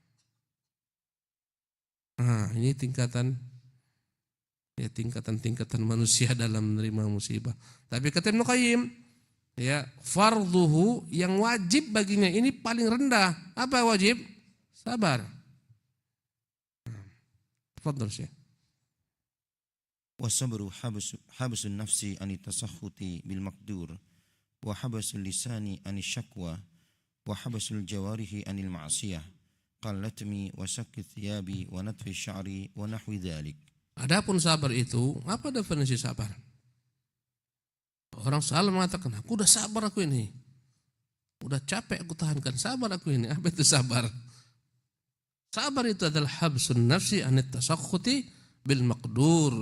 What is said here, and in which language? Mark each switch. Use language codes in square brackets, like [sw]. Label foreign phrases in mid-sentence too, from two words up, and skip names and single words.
[id] Nah, ini tingkatan manusia dalam menerima musibah. Tapi kata Ibnu Qayyim, ya, fardhuhu yang wajib baginya ini paling rendah. Apa wajib? Sabar. Fadhil Syekh. [ar] والصبر حبس النفس عن التسخط بالمقدور وحبس اللسان عن الشكوى وحبس الجوارح عن المعصية كاللطم وشق الثياب ونتف الشعر ونحو ذلك. [id] Adapun sabar itu, apa definisi sabar? Orang selalu mengatakan, aku udah sabar aku ini. Udah capek aku tahankan, sabar aku ini. Apa itu sabar? Sabar itu adalah [ar] حبس النفس عن التسخط بالمقدور.